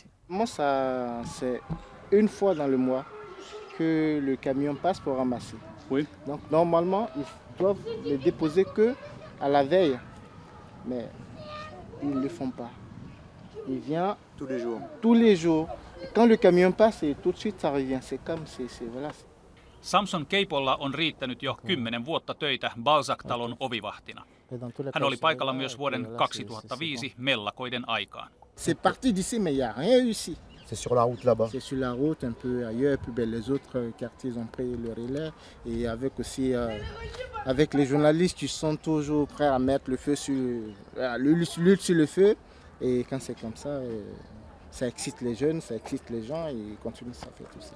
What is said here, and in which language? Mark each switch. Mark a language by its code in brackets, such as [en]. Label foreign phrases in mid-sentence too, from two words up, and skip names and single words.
[fr] Moi, c'est une fois dans le mois que le camion passe pour ramasser. Oui. Donc, normalement, ils doivent les déposer que à la veille. Mais ils ne le font pas. Il vient Tous les jours. tous les jours. Quand le camion passe, et tout de suite, ça revient. C'est comme, voilà. [fi] Samson Keipolla on riittänyt jo 10 vuotta töitä Balzac-talon ovivahtina. Hän oli paikalla myös vuoden 2005 mellakoiden aikaan. [fr] C'est parti d'ici, mais il n'y a rien eu ici. C'est sur la route là-bas. C'est sur la route, un peu ailleurs, puis les autres quartiers ont pris le relais. Et avec aussi, avec les journalistes qui sont toujours prêts à mettre le feu sur, l'huile sur le feu. Et quand c'est comme ça, ça excite les jeunes, ça excite les gens et ils continuent, ça fait tout ça.